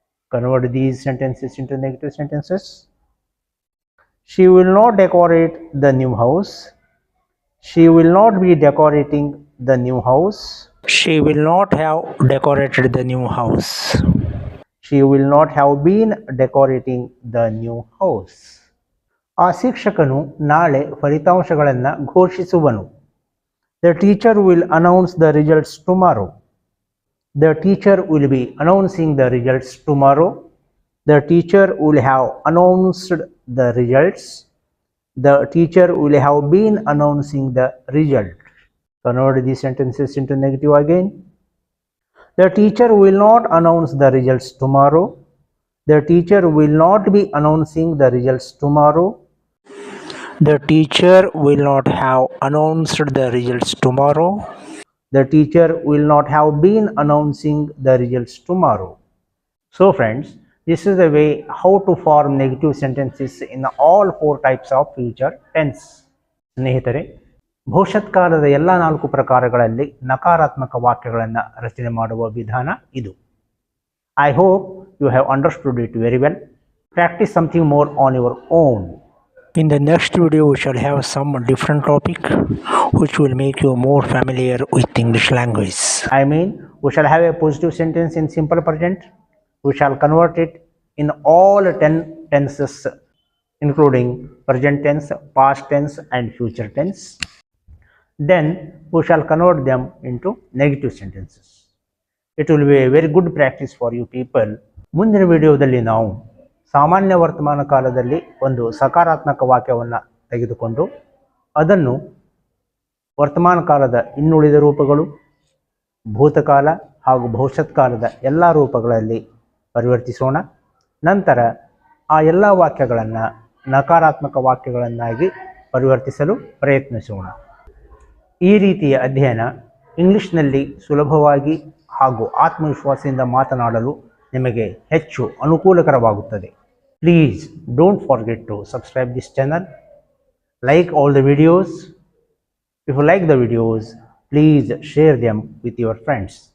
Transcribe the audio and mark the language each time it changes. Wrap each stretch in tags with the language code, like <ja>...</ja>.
<en>Convert these sentences into negative sentences. She will not decorate the new house. She will not be decorating the new house. She will not have decorated the new house. She will not have been decorating the new house.</en> <kn>ಆ ಶಿಕ್ಷಕನು ನಾಳೆ ಫಲಿತಾಂಶಗಳನ್ನು ಘೋಷಿಸುವನು.</kn> <en>The teacher will announce the results tomorrow. The teacher will be announcing the results tomorrow. The teacher will have announced the results. The teacher will have been announcing the result. Convert these sentences into negative again. The teacher will not announce the results tomorrow. The teacher will not be announcing the results tomorrow. The teacher will not have announced the results tomorrow. The teacher will not have been announcing the results tomorrow. So friends, this is the way how to form negative sentences in all four types of future tense.</en> <kn>ಸ್ನೇಹಿತರೆ, ಭವಿಷ್ಯತ್ಕಾಲದ ಎಲ್ಲ 4 ಪ್ರಕಾರಗಳಲ್ಲಿ ನಕಾರಾತ್ಮಕ ವಾಕ್ಯಗಳನ್ನು ರಚನೆ ಮಾಡುವ ವಿಧಾನ ಇದು.</kn> <en>I hope you have understood it very well. Practice something more on your own. In the next video, we shall have some different topic which will make you more familiar with English language. I mean, we shall have a positive sentence in simple present. We shall convert it in all 10 tenses, including present tense, past tense and future tense. Then we shall convert them into negative sentences. It will be a very good practice for you people.</en> <kn>ಮುಂದಿನ ವಿಡಿಯೋದಲ್ಲಿ ನಾವು ಸಾಮಾನ್ಯ ವರ್ತಮಾನ ಕಾಲದಲ್ಲಿ ಒಂದು ಸಕಾರಾತ್ಮಕ ವಾಕ್ಯವನ್ನು ತೆಗೆದುಕೊಂಡು ಅದನ್ನು ವರ್ತಮಾನ ಕಾಲದ ಇನ್ನುಳಿದ ರೂಪಗಳು, ಭೂತಕಾಲ ಹಾಗೂ ಭವಿಷ್ಯತ್ ಕಾಲದ ಎಲ್ಲ ರೂಪಗಳಲ್ಲಿ ಪರಿವರ್ತಿಸೋಣ. ನಂತರ ಆ ಎಲ್ಲ ವಾಕ್ಯಗಳನ್ನು ನಕಾರಾತ್ಮಕ ವಾಕ್ಯಗಳನ್ನಾಗಿ ಪರಿವರ್ತಿಸಲು ಪ್ರಯತ್ನಿಸೋಣ. ಈ ರೀತಿಯ ಅಧ್ಯಯನ ಇಂಗ್ಲಿಷ್ನಲ್ಲಿ ಸುಲಭವಾಗಿ ಹಾಗೂ ಆತ್ಮವಿಶ್ವಾಸದಿಂದ ಮಾತನಾಡಲು ನಿಮಗೆ ಹೆಚ್ಚು ಅನುಕೂಲಕರವಾಗುತ್ತದೆ.</kn> <en>Please don't forget to subscribe this channel. Like all the videos. If you like the videos, please share them with your friends.</en>